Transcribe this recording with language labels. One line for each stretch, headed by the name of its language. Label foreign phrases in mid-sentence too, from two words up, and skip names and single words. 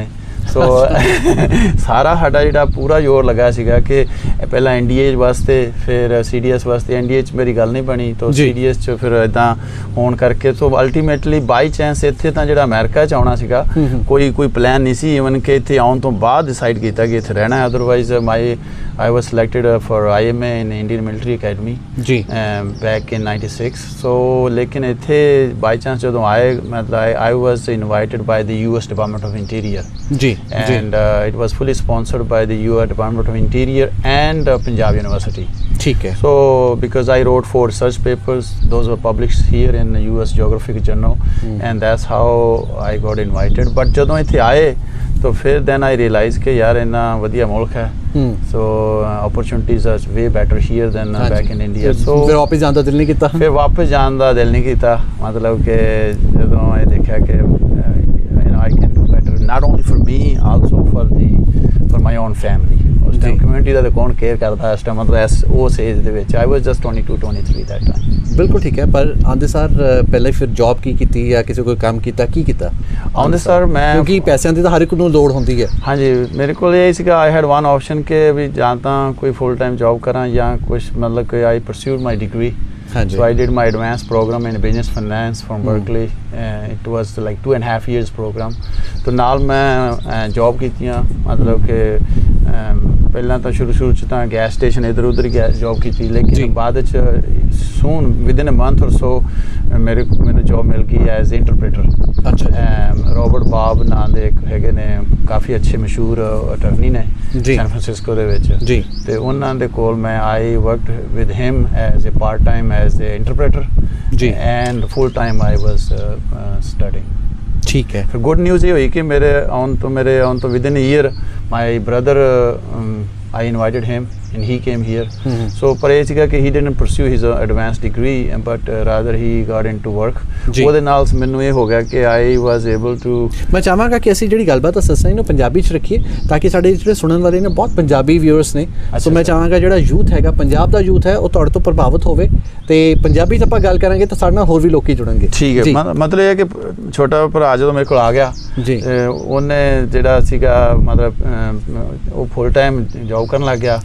Punjabi: ਸੋ ਸਾਰਾ ਸਾਡਾ ਜਿਹੜਾ ਪੂਰਾ ਜ਼ੋਰ ਲੱਗਾ ਸੀਗਾ ਕਿ ਪਹਿਲਾਂ NDA ਵਾਸਤੇ, ਫਿਰ CDS ਵਾਸਤੇ। NDA 'ਚ ਮੇਰੀ ਗੱਲ ਨਹੀਂ ਬਣੀ ਤਾਂ CDS 'ਚ ਫਿਰ ਇੱਦਾਂ ਹੋਣ ਕਰਕੇ
English: so ultimately by chance
Punjabi: ਇੱਥੇ ਤਾਂ ਜਿਹੜਾ ਅਮਰੀਕਾ 'ਚ ਆਉਣਾ ਸੀਗਾ, ਕੋਈ ਪਲਾਨ ਨਹੀਂ ਸੀ ਈਵਨ ਕਿ ਇੱਥੇ ਆਉਣ ਤੋਂ ਬਾਅਦ ਡਿਸਾਈਡ ਕੀਤਾ ਕਿ ਇੱਥੇ ਰਹਿਣਾ ਹੈ।
English: ਅਦਰਵਾਈਜ਼ I was selected for IMA in Indian Military Academy ਜੀ back in 96।
Punjabi: ਸੋ ਲੇਕਿਨ ਇੱਥੇ ਬਾਈ ਚਾਂਸ ਜਦੋਂ ਆਏ, ਮਤਲਬ
English: I was invited by the US Department of Interior ਜੀ, and it was fully sponsored by the US Department of Interior and Punjab University।
Punjabi: ਠੀਕ ਹੈ।
English: So because I wrote 4 research papers, those were published here in the US Geographic Journal, and that's how I got invited।
Punjabi: but ਜਦੋਂ ਇੱਥੇ ਆਏ ਤਾਂ ਫਿਰ
English: then I realized
Punjabi: ਕਿ ਯਾਰ ਇੰਨਾ ਵਧੀਆ ਮੁਲਕ ਹੈ,
English: so opportunities are way better here than back in India। so
Punjabi: ਫਿਰ ਵਾਪਸ ਜਾਣ ਦਾ ਦਿਲ ਨਹੀਂ ਕੀਤਾ? ਫਿਰ ਵਾਪਸ ਜਾਣ ਦਾ ਦਿਲ ਨਹੀਂ ਕੀਤਾ। ਮਤਲਬ ਕਿ ਜਦੋਂ ਇਹ ਦੇਖਿਆ ਕਿ
English: I can do better not only for me, also for my own family।
Punjabi: ਉਸ ਟਾਈਮ ਕਮਿਊਨਿਟੀ ਦਾ ਤਾਂ ਕੌਣ ਕੇਅਰ ਕਰਦਾ ਇਸ ਟਾਈਮ, ਮਤਲਬ ਉਸ ਏਜ ਦੇ ਵਿੱਚ।
English: I was just 22, 23 that time।
Punjabi: ਬਿਲਕੁਲ ਠੀਕ ਹੈ। ਪਰ ਆਉਂਦੇ ਸਾਰ ਪਹਿਲੇ ਫਿਰ ਜੌਬ ਕੀ ਕੀਤੀ ਜਾਂ ਕਿਸੇ ਕੋਈ ਕੰਮ ਕੀਤਾ? ਕੀ ਕੀਤਾ ਆਉਂਦੇ ਸਾਰ? ਮੈਂ, ਕਿਉਂਕਿ ਪੈਸਿਆਂ ਦੀ ਤਾਂ ਹਰ ਇੱਕ ਨੂੰ ਲੋੜ ਹੁੰਦੀ ਹੈ। ਹਾਂਜੀ, ਮੇਰੇ ਕੋਲ ਇਹ ਸੀਗਾ
English: I had one option
Punjabi: ਕਿ ਵੀ ਜਾਂ ਤਾਂ ਕੋਈ
English: full time
Punjabi: ਜੌਬ ਕਰਾਂ ਜਾਂ ਕੁਛ, ਮਤਲਬ ਕਿ
English: I pursued my degree So I did my advanced program in business finance from Berkeley. It was like 2.5 years program.
Punjabi: ਤੋ ਨਾਲ ਮੈਂ ਜੌਬ ਕੀਤੀਆਂ, ਮਤਲਬ ਕਿ ਪਹਿਲਾਂ ਤਾਂ ਸ਼ੁਰੂ ਚ ਤਾਂ
English: gas station
Punjabi: ਇਧਰ ਉਧਰ ਹੀ ਜੌਬ ਕੀਤੀ, ਲੇਕਿਨ ਬਾਅਦ ਚ
English: soon within a month
Punjabi: ਔਰ ਸੋ ਮੈਨੂੰ ਜੌਬ ਮਿਲ ਗਈ
English: as interpreter.
Punjabi: ਅੱਛਾ। ਰੋਬਰਟ ਬਾਬ ਨਾਂ ਦੇ ਇੱਕ ਹੈਗੇ ਨੇ, ਕਾਫੀ ਅੱਛੇ ਮਸ਼ਹੂਰ ਅਟਰਨੀ ਨੇ ਸੈਨ ਫਰਾਂਸਿਸਕੋ ਦੇ ਵਿੱਚ ਜੀ, ਤੇ ਉਹਨਾਂ ਦੇ ਕੋਲ ਮੈਂ
English: I worked with him as a part time as a interpreter
Punjabi: ਜੀ,
English: and full time I was studying.
Punjabi: ਠੀਕ ਹੈ। ਫਿਰ
English: good news
Punjabi: ਇਹ ਹੋਈ ਕਿ ਮੇਰੇ ਆਉਣ ਤੋਂ
English: within a year my brother I invited him and he came here. So
Punjabi: ਪਰ ਇਹ ਸੀਗਾ ਕਿ
English: he didn't pursue his advanced degree but rather he got into work.
Punjabi: ਉਹਦੇ ਨਾਲ ਮੈਨੂੰ ਇਹ ਹੋ ਗਿਆ ਕਿ
English: I was able to,
Punjabi: ਮੈਂ ਚਾਹਾਂਗਾ ਕਿ ਅਸੀਂ ਜਿਹੜੀ ਗੱਲਬਾਤ ਸੱਸਾਂ ਨੂੰ ਪੰਜਾਬੀ 'ਚ ਰੱਖੀਏ ਤਾਂ ਕਿ ਸਾਡੇ ਜਿਹੜੇ ਸੁਣਨ ਵਾਲੇ ਨੇ ਬਹੁਤ ਪੰਜਾਬੀ ਵਿਊਅਰਸ ਨੇ। ਸੋ ਮੈਂ ਚਾਹਾਂਗਾ ਜਿਹੜਾ ਯੂਥ ਹੈਗਾ, ਪੰਜਾਬ ਦਾ ਯੂਥ ਹੈ, ਉਹ ਤੁਹਾਡੇ ਤੋਂ ਪ੍ਰਭਾਵਿਤ ਹੋਵੇ ਤੇ ਪੰਜਾਬੀ 'ਚ ਆਪਾਂ ਗੱਲ ਕਰਾਂਗੇ ਤਾਂ ਸਾਡੇ ਨਾਲ ਹੋਰ ਵੀ ਲੋਕੀ ਜੁੜਨਗੇ। ਠੀਕ ਹੈ। ਮਤਲਬ ਇਹ ਹੈ ਕਿ ਛੋਟਾ ਭਰਾ ਜਦੋਂ ਮੇਰੇ ਕੋਲ ਆ ਗਿਆ ਜੀ, ਉਹਨੇ ਜਿਹੜਾ ਸੀਗਾ ਮਤਲਬ ਉਹ
English: full time job
Punjabi: ਕਰਨ ਲੱਗ ਗਿਆ।